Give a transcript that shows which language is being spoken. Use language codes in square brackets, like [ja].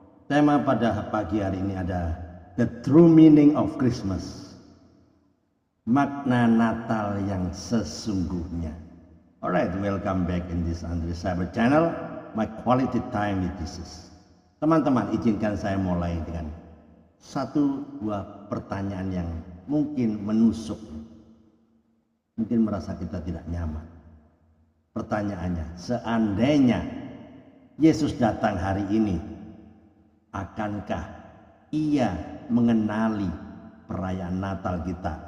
[id] Tema pada pagi hari ini ada The True Meaning of Christmas. Makna Natal yang sesungguhnya. [en] Alright, welcome back in this Andre Cyber channel. My quality time with Jesus. [id] Teman-teman, izinkan saya mulai dengan satu dua pertanyaan yang mungkin menusuk. Mungkin merasa kita tidak nyaman. Pertanyaannya, seandainya Yesus datang hari ini, akankah ia mengenali perayaan Natal kita?